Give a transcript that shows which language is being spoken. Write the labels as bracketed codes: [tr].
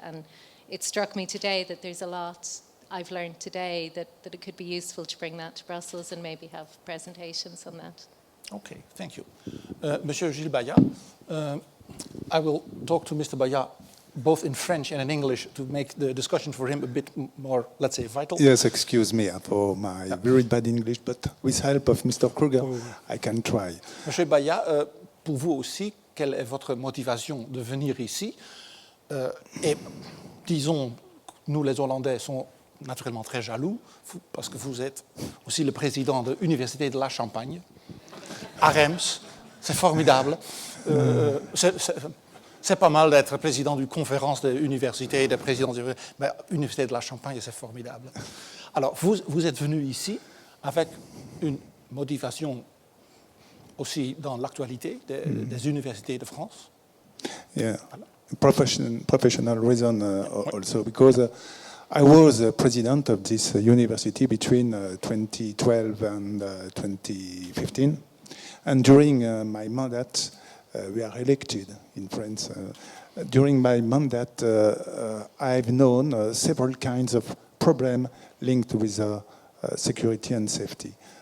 [en] And it struck me today that there's a lot I've learned today that it could be useful to bring that to Brussels and maybe have presentations on that. Okay, thank you. Monsieur Gilles Bayat, I will talk to Mr. Bayat both in French and in English to make the discussion for him a bit more, let's say, vital. Yes, excuse me for my very bad English, but with help of Mr. Kruger, I can try. [fr] Monsieur Bayat, pour vous aussi, quelle est votre motivation de venir ici? Et disons, nous les Hollandais sommes naturellement très jaloux, parce que vous êtes aussi le président de l'Université de la Champagne, à Reims. C'est formidable. C'est pas mal d'être président d'une conférence de l'université, de président de l'Université de la Champagne, c'est formidable. Alors, vous êtes venu ici avec une motivation aussi dans l'actualité des universités de France. [en] Yeah, professional reason also, because I was president of this university between 2012 and 2015. And during my mandate, we are elected in France. During my mandate, I've known several kinds of problems linked with security and safety.